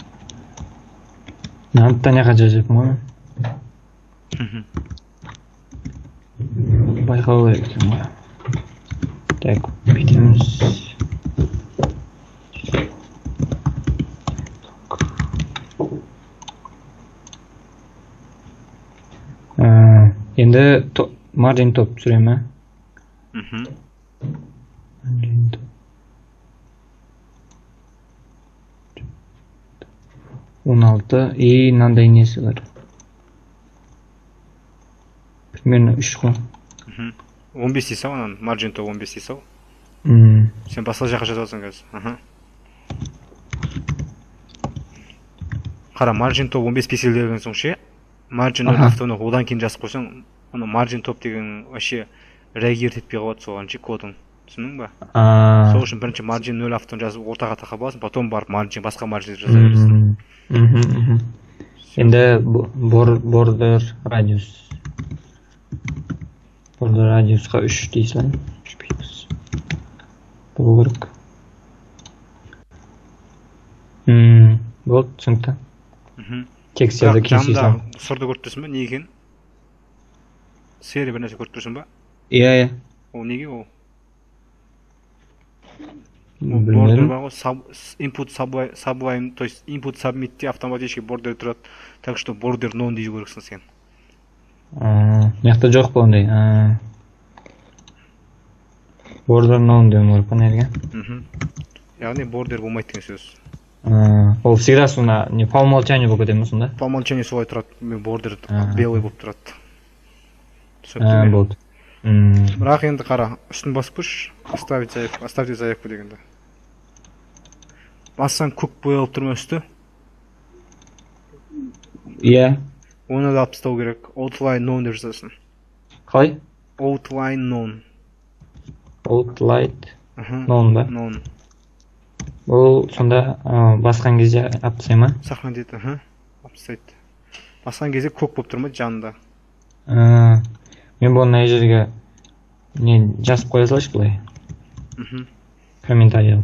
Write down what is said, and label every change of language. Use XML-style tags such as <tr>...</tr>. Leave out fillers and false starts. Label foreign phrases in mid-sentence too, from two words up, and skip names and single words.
<kk>Таняға жазып ғой. Байқау керек екен ғой. Так, бүйтеміз. Енді</kk> <en>margin top</en> <kk>түсіремін. 16 и мынандай несі бар. Примерно 3 қой. 15 дейсі ау, анан</kk> <en>margin top</en> <kk>15 дейсі ау. Сен басқа жаққа жазып алсаң қазір. Қара,</kk> <en>margin top</en> <kk>15 пиксель деген соң ше, margin автоны одан кейін жазып қойсаң, ана</kk> <en>margin top</en> <kk>деген</kk> <ru>вообще реагировать</ru> <kk>етпей қалады соған ше кодың. Түсіндің ба? Сол үшін бірінші</kk> <en>margin 0</en> <kk>автоны жазып ортаға тақап аласың, потом барып margin басқа margin жаза бересің. Енді border radius.</kk> <en>Border radiusқа</en> <kk>3 дейсің. 3 пикс. Бұл керек. Болды, түсінікті. Текстерді кесесің. Жанында сұрды көріп тұрсың ба, не екен? Сері бір нәрсе көріп тұрсың ба? Иә. Ол неге ол? Білмедім.</kk> <en>Input sublime,</en> <ru>то есть</ru> <en>input submitте</en> <kk>автоматически border тұрады.</kk> <ru>Так что</ru> <en>border none</en> <kk>деу керексің сен. Мияқта жоқ па ондай.</kk> <en>Border none</en> <kk>деуім керек па нерге? Яғни border болмайды деген сөз. Ол всегда сонда</kk> <ru>по умолчанию</ru> <kk>болып кетеді ме сонда?</kk> <ru>По умолчанию</ru> <kk>солай тұрады. Border белый болып тұрады. Болды. Бірақ енді қара, үстін басып көрші,</kk> <ru>оставьте заявку</ru> <kk>дегенде. Бассаң көк боялып тұрма үсті? Иә. Оны да алып тастау керек.</kk> <en>Outline none</en> <kk>деп жазасың. Қалай?</kk> <en>Outline none. Outline none ба?</en> <kk>None. Бұл сонда басқан кезде алып тастай ма? Саққан дейді, алып тастайды. Басқан кезде көк болып тұрма жанында. Мен бұл мына жерге не жазып қоя салшы былай. Комментарий.</kk>